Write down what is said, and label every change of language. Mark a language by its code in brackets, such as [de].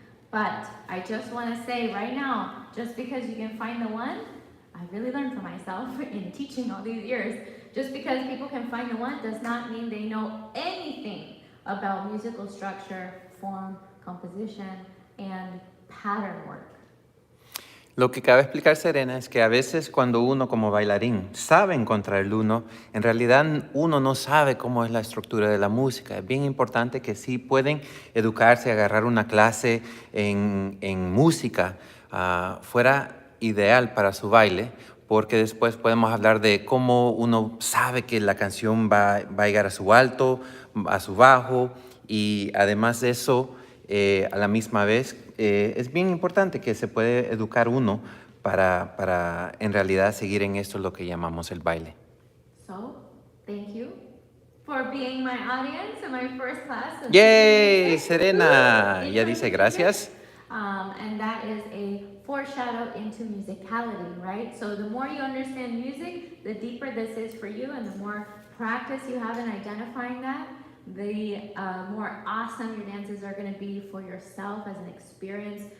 [en] But I just want to say right now, just because you can find the one, I really learned for myself in teaching all these years. Just because people can find the one does not mean they know anything about musical structure, form, composition, and pattern work. [es] Lo que cabe explicar, Serena, es que a veces cuando uno como bailarín sabe encontrar el uno, en realidad uno no sabe cómo es la estructura de la música. Es bien importante que sí pueden educarse, agarrar una clase en música, fuera ideal para su baile, porque después podemos hablar de cómo uno sabe que la canción va a llegar a su alto, a su bajo, y además de eso, a la misma vez, es bien importante que se puede educar uno para en realidad seguir en esto lo que llamamos el baile. [en] So, thank you for being my audience in my first class. of ¡Yay! music. Serena, Woo! [es] ya dice gracias. [en] And that is a foreshadow into musicality, right? So the more you understand music, the deeper this is for you, and the more practice you have in identifying that, the more awesome your dances are going to be for yourself as an experience.